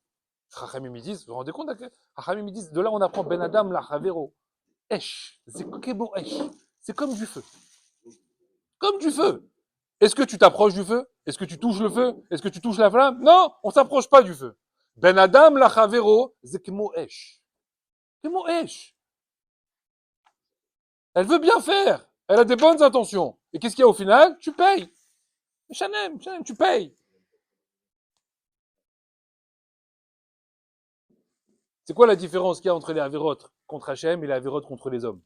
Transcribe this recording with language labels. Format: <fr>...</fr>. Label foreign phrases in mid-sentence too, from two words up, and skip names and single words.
<fr>Chachamim me disent, vous vous rendez compte? Chachamim me disent, de là on apprend</fr> <he>בין אדם לחברו.</he> <fr>Esh, c'est comme du feu. Comme du feu. Est-ce que tu t'approches du feu? Est-ce que tu touches le feu? Est-ce que tu touches la flamme? Non, on s'approche pas du feu.</fr> <he>בין אדם לחברו,</he> <fr>c'est</fr> <he>כמו אש. כמו אש.</he> <fr>Elle veut bien faire. Elle a des bonnes intentions. Et qu'est-ce qu'il y a au final? Tu payes. Chanem, tu payes. C'est quoi la différence qu'il y a entre les avérotes contre Hachem et les avérotes contre les hommes?</fr>